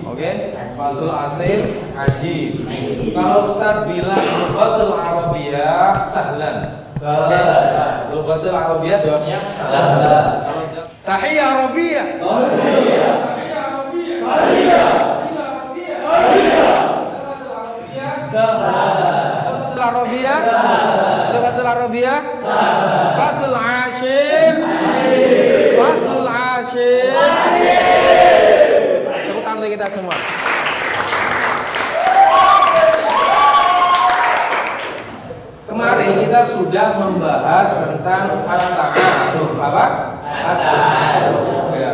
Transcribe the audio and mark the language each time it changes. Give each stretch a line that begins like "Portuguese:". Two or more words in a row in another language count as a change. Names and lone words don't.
Indonesian: Oke?
Arabic: الفصل العاشر أجب.
Indonesian: Kalau Ustaz bilang
Arabic: اللغة العربية سهلا.
Indonesian: Sahlan.
Arabic: اللغة العربية,
Indonesian: jawabnya sahlan.
Arabic: تحية عربية. تحية. تحية عربية. تحية. Tahiyya. اللغة العربية، سهلا. اللغة العربية، اللغة العربية، سهلا. الفصل العاشر، الفصل العاشر.
Indonesian: Tepuk tangan kita semua. Kemarin kita sudah membahas tentang at-ta'aruf. Apa? At-ta'aruf. Ya.